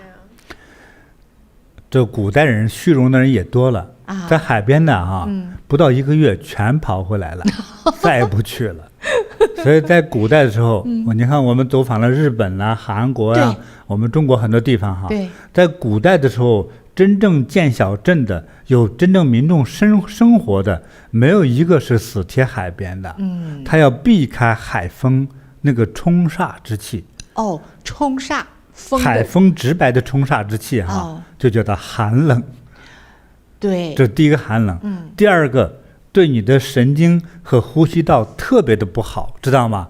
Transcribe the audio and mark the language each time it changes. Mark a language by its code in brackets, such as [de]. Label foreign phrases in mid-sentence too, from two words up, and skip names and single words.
[zh] 這古代人虛榮的人也多了，在海邊的啊，不到1個月全跑回來了，再也不去了。所以在古代的時候，你看我們走訪了日本啊、韓國啊，我們中國很多地方哈。在古代的時候，真正建小鎮的、有真正民眾生活的，沒有一個是死貼海邊的。他要避開海風那個衝煞之氣。哦，衝煞風。海風直白的衝煞之氣哈，就叫做寒冷。對，這第一個寒冷。第二個。對你的神經和呼吸道特別的不好，知道嗎？